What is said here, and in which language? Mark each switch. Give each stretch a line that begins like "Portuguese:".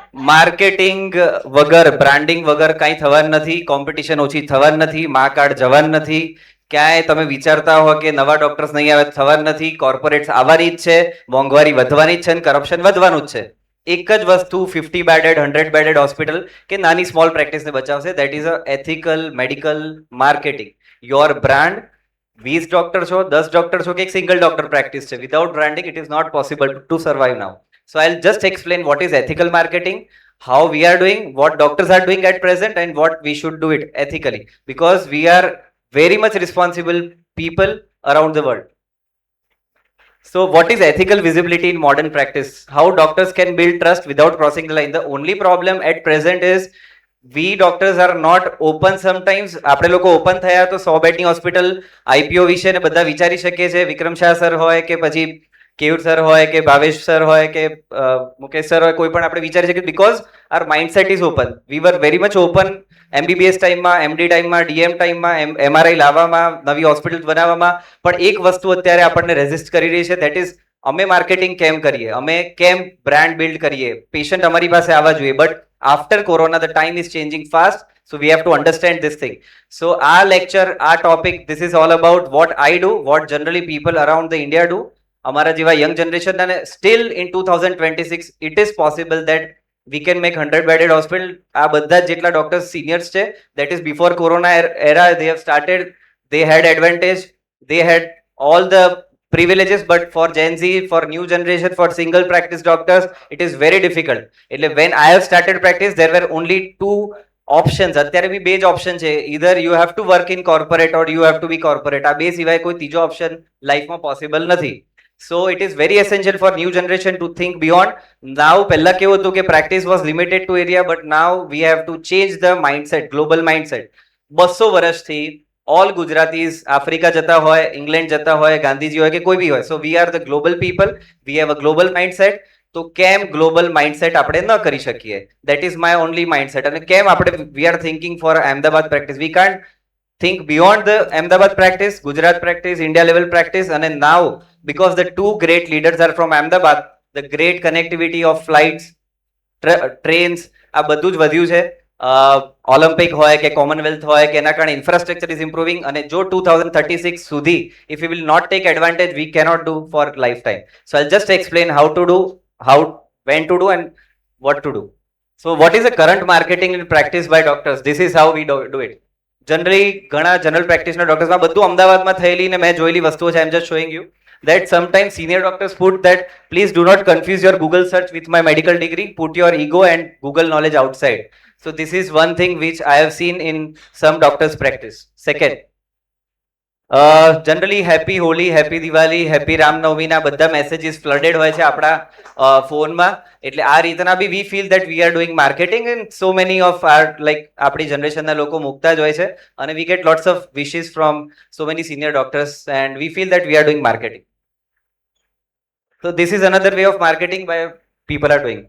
Gujarati: Marketing વગર, branding વગર કાંઈ થવાનું નથી, કોમ્પિટિશન ઓછી થવાની નથી, મા કાર્ડ જવાનું નથી, ક્યાંય તમે વિચારતા હો કે નવા ડોક્ટર્સ નહીં આવે થવાનું નથી, કોર્પોરેટ્સ આવવાની જ છે, મોંઘવારી વધવાની જ છે અને કરપ્શન વધવાનું જ છે. એક જ વસ્તુ 50 બેડેડ 100 બેડેડ હોસ્પિટલ કે નાની small પ્રેક્ટિસને બચાવશે,
English: That is a ethical medical marketing. Your brand,
Gujarati: 20 doctor છો, 10 ડોક્ટર છો
English: કે એક single doctor practice છે, without branding it is not possible to survive now. So I'll just explain what is ethical marketing, how we are doing, what doctors are doing at present, and what we should do it ethically, because we are very much responsible people around the world. So what is ethical visibility in modern practice? How doctors can build trust without crossing the line? The only problem at present is we doctors are not open sometimes.
Gujarati: આપણે લોકો open થયા તો 100 બેડની hospital IPO વિશે ને બધા વિચારી શકીએ છે. વિક્રમ શાહ સર હોય કે પછી કેયુર સર હોય કે ભાવેશ સર હોય કે મુકેશ સર હોય, કોઈ પણ આપણે વિચારી શકીએ,
English: Because our mindset is open. We were very much open
Gujarati: MBBS ટાઈમમાં, એમડી ટાઈમમાં, ડીએમ ટાઈમમાં, એમઆરઆઈ લાવવામાં, નવી હોસ્પિટલ બનાવવામાં. પણ એક વસ્તુ અત્યારે આપણને રેઝિસ્ટ કરી રહી છે, દેટ ઇઝ અમે માર્કેટિંગ કેમ કરીએ, અમે કેમ બ્રાન્ડ બિલ્ડ કરીએ, પેશન્ટ અમારી પાસે આવવા જોઈએ.
English: But after corona the time is changing fast, so we have to understand this thing. So our lecture, our topic, this is all about what I do, what generally people around the India do.
Gujarati: અમારા જેવા young generation,
English: અને still in 2026 it is possible that we can make 100 bedded hospital.
Gujarati: આ બધા જ જેટલા doctors seniors છે,
English: That is before corona era, they have started, they had advantage, they had all the privileges, but for Gen Z, for new generation, for single practice doctors, it is very difficult. એટલે when I have started practice, there were only 2 options.
Gujarati: અત્યારે બી 2 જ option છે,
English: either you have to work in corporate or you have to be corporate.
Gujarati: આ બે સિવાય કોઈ ત્રીજો option લાઈફમાં પોસિબલ નથી.
English: So it is very essential for new generation to think beyond. Now
Gujarati: પહેલા કેવું હતું કે
English: practice was limited to area, but now we have to change the mindset, global mindset.
Gujarati: 200 વર્ષથી all Gujaratis આફ્રિકા જતા હોય, England જતા હોય, ગાંધીજી હોય કે કોઈ બી હોય,
English: so we are the global people, we have a global mindset.
Gujarati: તો કેમ ગ્લોબલ માઇન્ડસેટ આપણે ન કરી શકીએ?
English: That is my only mindset.
Gujarati: અને કેમ આપણે
English: we are thinking for Ahmedabad practice, we can't think beyond the Ahmedabad practice, Gujarat practice, India level practice, and then now because the two great leaders are from Ahmedabad, the great connectivity of flights,
Gujarati: trains આ બધું જ વધ્યું છે. Olympic હોય કે Commonwealth હોય કે એના કારણે ઇન્ફ્રાસ્ટ્રક્ચર ઇઝ ઇમ્પ્રુવિંગ, અને જો 2036 સુધી
English: If you will not take advantage we cannot do for lifetime. So I just explain how to do, how when to do and what to do. So what is the current marketing in practice by doctors? This is how we do it. Generally
Gujarati: ઘણા general practitioner ડોક્ટર્સમાં બધું અમદાવાદમાં થયેલી ને મેં જોયેલી વસ્તુઓ છે.
English: I am just showing you that sometimes senior doctors put that please do not confuse your Google search with my medical degree, put your ego and Google knowledge outside. So this is one thing which I have seen in some doctors practice.
Gujarati: Second, generally happy Holi, happy Diwali, happy રામનવમીના બધા messages ફ્લડેડ હોય છે આપણા ફોનમાં.
English: એટલે આ રીતના બી we feel that we are doing marketing and so many of our like
Gujarati: આપણી જનરેશનના લોકો મૂકતા જ હોય છે
English: અને we get lots of wishes from so many senior doctors and we feel that we are doing marketing. So this is another way of marketing by people are doing.